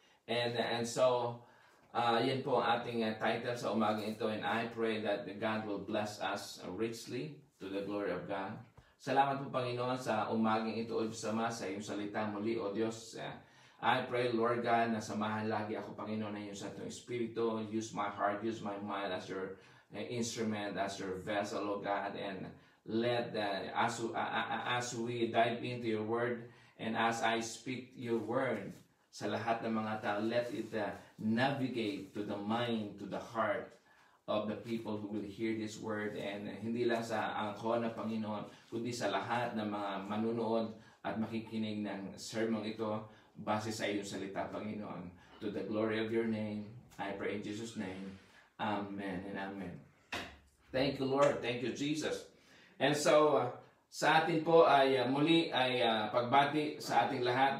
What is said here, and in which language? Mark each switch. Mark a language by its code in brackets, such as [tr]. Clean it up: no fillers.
[tl] And so, yan po ang ating title sa umagang ito. [en] And I pray that God will bless us richly to the glory of God. [tl] Salamat po, Panginoon, sa umagang ito o sama sa iyong salita muli, O Diyos. [en] I pray, Lord God, [tl] na samahan lagi ako, Panginoon, na iyong Santong Espiritu. [en] Use my heart, use my mind as your instrument, as your vessel, O God. And let, as we dive into your word, and as I speak your word [tl] sa lahat ng mga tao, [en] let it navigate to the mind, to the heart of the people who will hear this word, [tl] and hindi lang sa angko na Panginoon, kundi sa lahat ng mga manunood at makikinig ng sermon ito base sa iyong salita, [en] Panginoon. To the glory of your name, I pray in Jesus' name. Amen and amen. Thank you, Lord. Thank you, Jesus. [tl] And so, sa atin po ay muli ay pagbati sa ating lahat.